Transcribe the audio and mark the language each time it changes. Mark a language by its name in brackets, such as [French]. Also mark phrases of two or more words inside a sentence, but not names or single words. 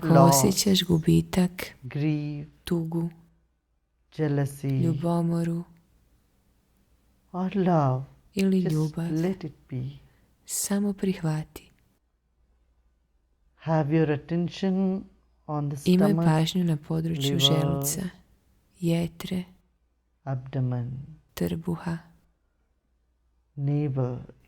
[Croatian] Ako [English] loss, [Croatian] osjećaš gubitak, [English] grief, [Croatian] tugu, [English] jealousy, [Croatian] ljubomoru [English] or love, [Croatian] ili [English] just [Croatian] ljubav, [English] let it be. [Croatian] samo prihvati. [English] Have your attention on the [Croatian] Imaj [English] stomach, [Croatian] pažnju na području [English] liver, [Croatian] želuca, jetre, [English] abdomen, [Croatian] trbuha, [English] navel area.